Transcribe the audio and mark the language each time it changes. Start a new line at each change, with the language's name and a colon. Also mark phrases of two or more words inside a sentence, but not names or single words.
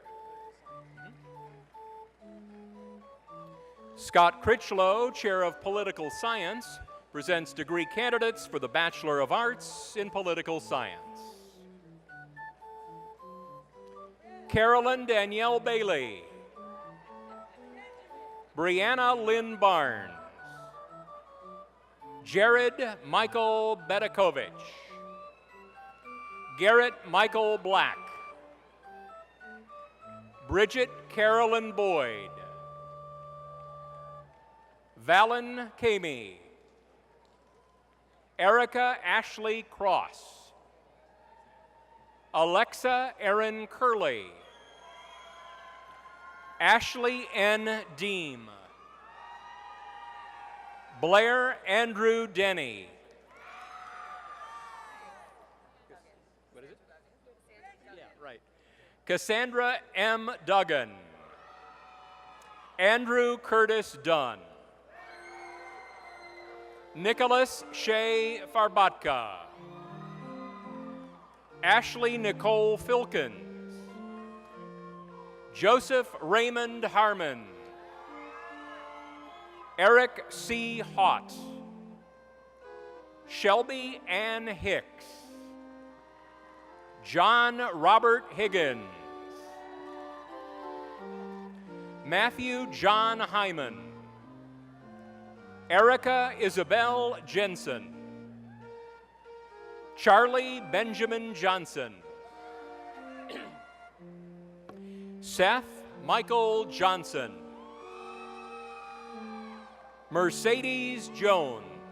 English: Scott Critchlow, Chair of Political Science, presents degree candidates for the Bachelor of Arts in Political Science. Carolyn Danielle Bailey. Brianna Lynn Barnes. Jared Michael Bedakovich. Garrett Michael Black. Bridget Carolyn Boyd. Valen Kamey. Erica Ashley Cross. Alexa Erin Curley. Ashley N. Deem. Blair Andrew Denny. What is it? Yeah, right. Cassandra M. Duggan. Andrew Curtis Dunn. Nicholas Shea Farbatka. Ashley Nicole Filkins. Joseph Raymond Harmon. Eric C. Hott. Shelby Ann Hicks. John Robert Higgins. Matthew John Hyman. Erica Isabel Jensen. Charlie Benjamin Johnson. Seth Michael Johnson. Mercedes Jones.